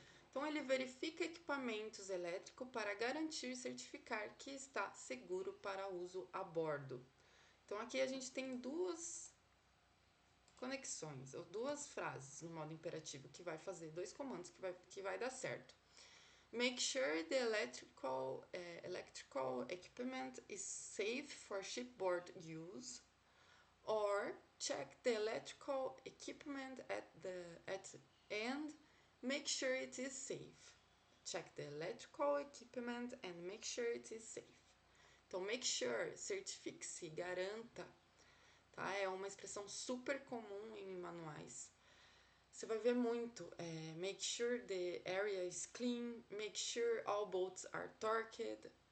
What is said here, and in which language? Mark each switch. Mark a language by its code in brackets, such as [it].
[pt] Então, ele verifica equipamentos elétricos para garantir e certificar que está seguro para uso a bordo. Então, aqui a gente tem duas conexões, ou duas frases no modo imperativo que vai fazer, dois comandos que vai dar certo. [en] Make sure the electrical equipment is safe for shipboard use, or check the electrical equipment at end, make sure it is safe. Check the electrical equipment and make sure it is safe. [pt] Então, make sure, certifique-se, garanta, tá? É uma expressão super comum em manuais. Você vai ver muito, [en] make sure the area is clean, make sure all bolts are torqued.